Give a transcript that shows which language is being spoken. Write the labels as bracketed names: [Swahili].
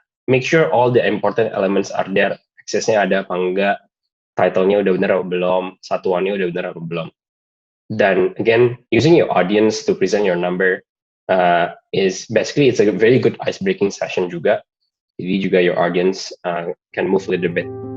[English] Make sure all the important elements are there. [Indonesian] Aksesnya ada apa enggak, title-nya udah benar atau belum, satuannya udah benar atau belum. [English] Dan again, using your audience to present your number is basically, it's a very good ice breaking session juga. [Indonesian] Jadi juga [English] your audience can move a little bit.